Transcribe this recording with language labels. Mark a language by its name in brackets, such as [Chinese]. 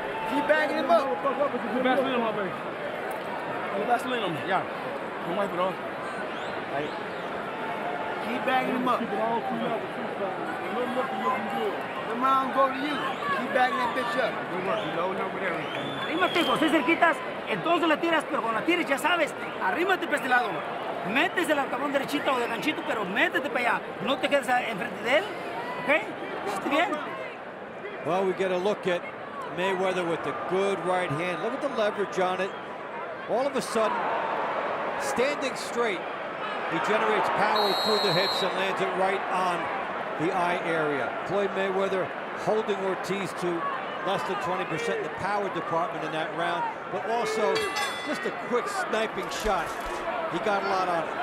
[English] Keep backing him up. Vaseline on my baby. Vaseline on me. Yeah. Don't wipe it off. Right. Keep backing him up. Keep it all clean up. Looking good. The mound go to you. Keep backing that bitch up. Good work. You loading up with everything. [Spanish] Arrímate, cuando estés cerquitas, entonces le tiras, pero cuando la tires ya sabes, arrímate para este lado. métese al cabrón derechito o de ganchito, pero métete para allá. No te quedes enfrente de él, ¿ok? ¿Está bien? [English] Well, we get a look at Mayweather with the good right hand. Look at the leverage on it. All of a sudden, standing straight, he generates power through the hips and lands it right on the eye area. Floyd Mayweather holding Ortiz to less than 20% in the power department in that round, but also just a quick sniping shot. He got a lot on it.